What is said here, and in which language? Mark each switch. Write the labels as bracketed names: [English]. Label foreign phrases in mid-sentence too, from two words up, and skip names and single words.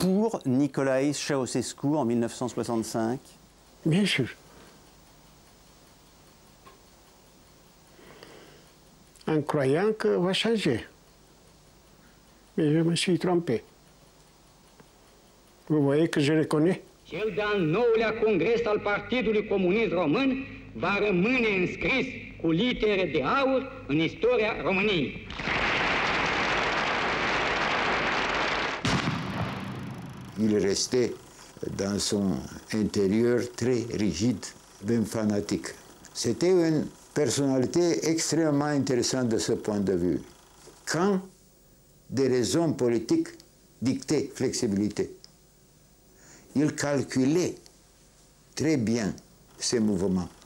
[French] pour Nicolae Ceausescu en 1965? Bien sûr. En croyant que va changer. Mais je me suis trompé. Vous voyez que je le connais. [Romanian] Cel de-al nouălea congres al Partidului Comunist Român va rămâne înscris cu litere de aur în istoria României. [French] Il restait dans son intérieur très rigide, même fanatique. C'était une personnalité extrêmement intéressante de ce point de vue. Quand des raisons politiques dictaient flexibilité, il calculait très bien ses mouvements.